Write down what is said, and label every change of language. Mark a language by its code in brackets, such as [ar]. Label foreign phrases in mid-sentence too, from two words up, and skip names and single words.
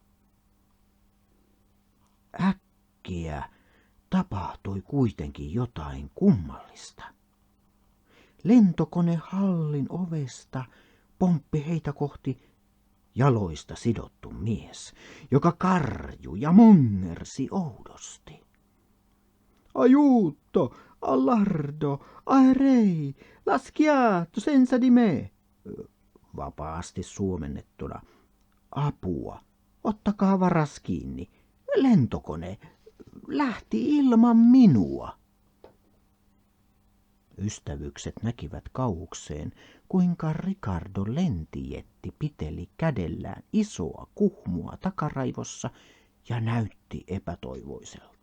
[fi] Äkkiä tapahtui kuitenkin jotain kummallista. Lentokone hallin ovesta pomppi heitä kohti jaloista sidottu mies, joka karjui ja monnersi oudosti. [it] Aiuto, allardo, aerei, lasciato senza di me. [fi] Vapaasti suomennettuna. Apua, ottakaa varas kiinni. Lentokone lähti ilman minua. Ystävykset näkivät kauhukseen, kuinka Ricardo Lentijetti piteli kädellään isoa kuhmua takaraivossa ja näytti epätoivoiselta.